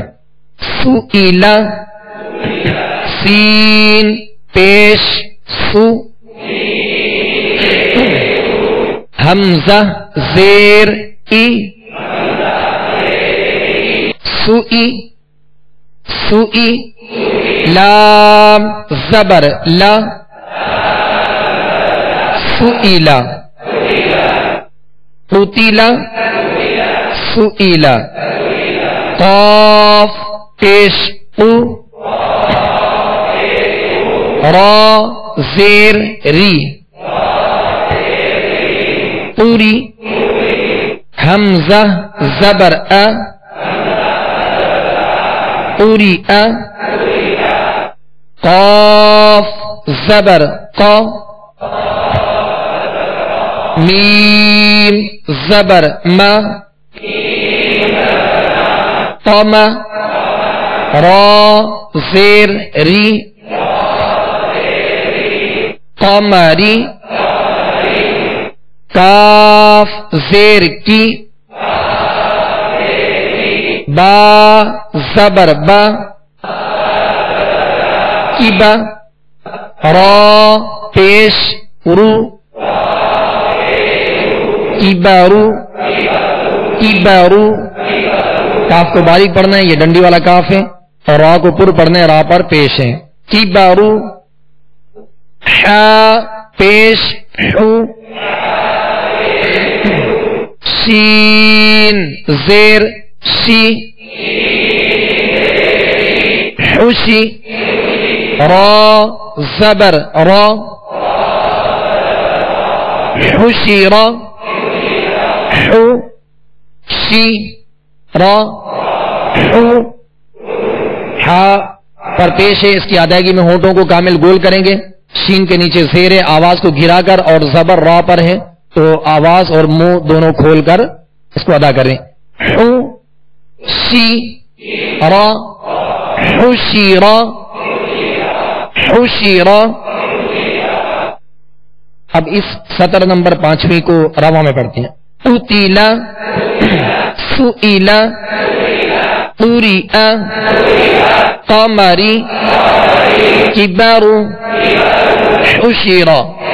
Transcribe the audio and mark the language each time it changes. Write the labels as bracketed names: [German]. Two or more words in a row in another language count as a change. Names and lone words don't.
[Urdu] سئیلا، سین پیش سو، حمزہ زیر ای، سوئی سوئی، لام زبر لا، [Arabic] سئیلا قتیلا سئیلا. [Urdu] قاف پیش قو، را زیر ری پوری حمزہ زبر ا پوری ا قاف زبر قا میم زبر ما قام را زیر ری قمری کاف زیر کی با زبر با کی با را پیش رو کی بارو کی بارو کاف کو باریک پڑھنا ہے، یہ ڈنڈی والا کاف ہے، اور را کو پر پڑھنا ہے، را پر پیش ہے. کی بارو حا پیش حو سین زیر سی حوشی را زبر را حوشی را حو شی را حو حا پر پیش ہے، اس کی ادائیگی میں ہونٹوں کو کامل گول کریں گے. شین کے نیچے زیر ہے، آواز کو گرا کر، اور زبر را پر ہے تو آواز اور منہ دونوں کھول کر اس کو ادا کریں. حو شی را حشیرا حشیرا. اب اس سطر نمبر 5ویں کو روا میں پڑھتے ہیں. [Arabic] قتیلا سئیلا قریئا قمری کبارو حشیرا.